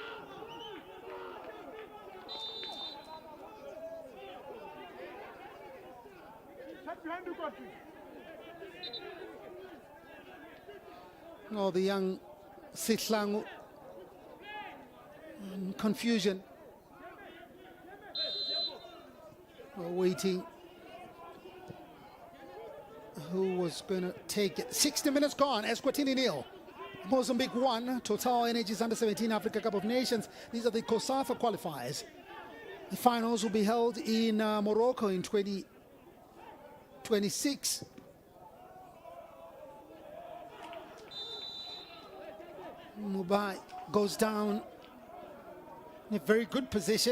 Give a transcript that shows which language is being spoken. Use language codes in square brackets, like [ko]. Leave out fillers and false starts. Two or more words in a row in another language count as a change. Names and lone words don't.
[en] Oh, the young Sitlangu. Confusion. Waiting. Who was going to take it? 60 minutes gone. Eswatini 0. Mozambique 1. TOTALENERGIES U17 Africa Cup of Nations. These are the COSAFA qualifiers. The finals will be held in Morocco in 2026. Mubai goes down in a very good position.